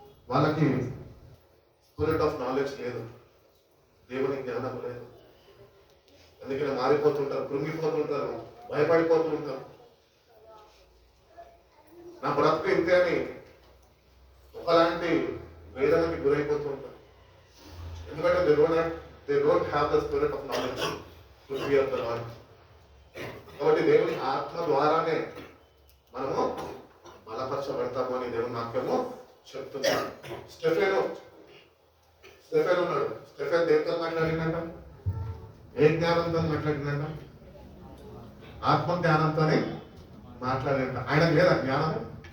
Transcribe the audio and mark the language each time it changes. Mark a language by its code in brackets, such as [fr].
[te] వాళ్ళకి spirit of knowledge లేదు, దేవుని జ్ఞానం లేదు. అందుకని మారిపోతుంటారు, కృంగిపోతుంటారు, భయపడిపోతూ ఉంటారు. నా బ్రతుకు ఇంతే అని ఒకలాంటి వేదనకి గురైపోతూ ఉంటారు. ఎందుకంటే [en] they don't have the spirit of knowledge to fear the Lord. [te] కాబట్టి దేవుని ఆత్మ ద్వారానే మనము బలపరచబడతాము అని దేవుని వాక్యము చెప్తున్నాడు. స్టెఫెన్ ఉన్నాడు. స్టెఫెన్ దేనితో మాట్లాడినట్ట? ఏ జ్ఞానంతో మాట్లాడినట్ట? ఆత్మ జ్ఞానంతోనే మాట్లాడినట్ట. ఆయనకు లేదా జ్ఞానం?